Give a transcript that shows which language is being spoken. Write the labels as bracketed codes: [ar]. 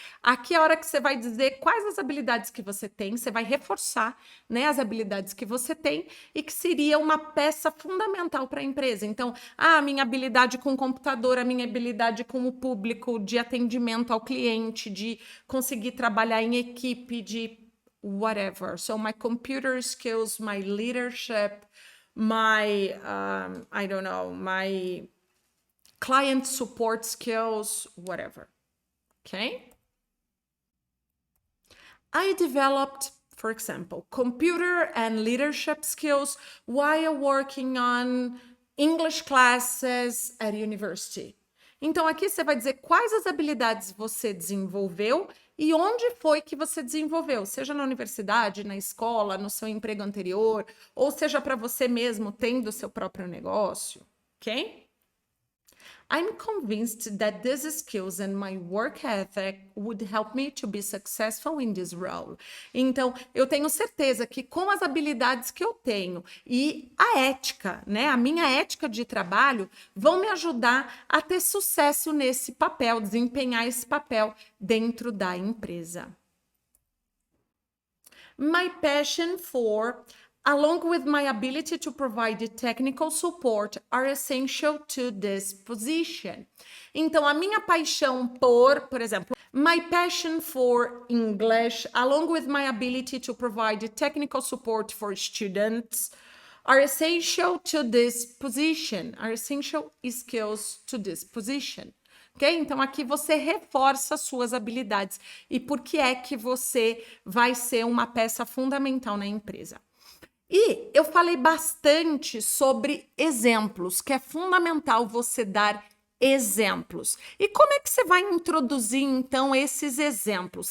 [pt] Aqui é a hora que você vai dizer quais as habilidades que você tem, você vai reforçar, né, as habilidades que você tem e que seria uma peça fundamental para a empresa. Então, a minha habilidade com o computador, a minha habilidade com o público, de atendimento ao cliente, de conseguir trabalhar em equipe, de whatever. [en] So, my computer skills, my leadership, my, I don't know, my client support skills, whatever, okay? I developed, for example, computer and leadership skills while working on English classes at university. [pt] Então, aqui você vai dizer quais as habilidades você desenvolveu e onde foi que você desenvolveu, seja na universidade, na escola, no seu emprego anterior, ou seja para você mesmo, tendo o seu próprio negócio, ok? [en] I'm convinced that these skills and my work ethic would help me to be successful in this role. [pt] Então, eu tenho certeza que com as habilidades que eu tenho e a ética, né, a minha ética de trabalho, vão me ajudar a ter sucesso nesse papel, desempenhar esse papel dentro da empresa. [en] My passion for, along with my ability to provide technical support, are essential to this position. [pt] Então, a minha paixão por exemplo, [en] my passion for English, along with my ability to provide technical support for students, are essential to this position, are essential skills to this position. Ok? [pt] Então, aqui você reforça suas habilidades e por que é que você vai ser uma peça fundamental na empresa. E eu falei bastante sobre exemplos, que é fundamental você dar exemplos. E como é que você vai introduzir, então, esses exemplos?